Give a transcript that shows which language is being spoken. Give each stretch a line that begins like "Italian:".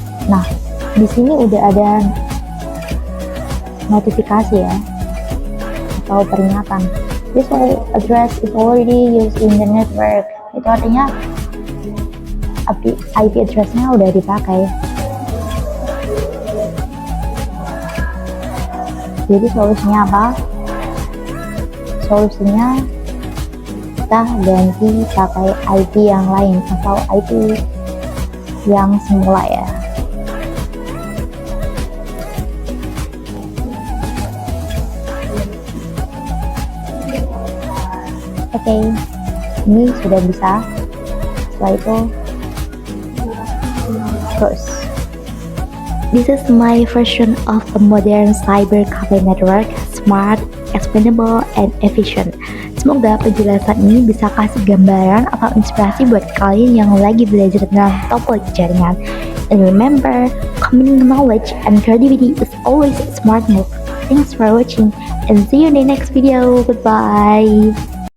Indonesian: Nah, di sini udah ada notifikasi ya, atau peringatan.
English: This address is already used in the network.
Indonesian: Itu artinya IP address-nya udah dipakai. Jadi solusinya apa? Solusinya kita ganti pakai IP yang lain atau IP yang semula ya. Oke, ini sudah bisa. Setelah itu terus,
English: this is my version of a modern cyber cafe network, smart, expandable, and efficient.
Indonesian: Semoga penjelasan ini bisa kasih gambaran atau inspirasi buat kalian yang lagi belajar tentang topologi jaringan.
English: And remember, combining knowledge and creativity is always a smart move. Thanks for watching and see you in the next video. Goodbye.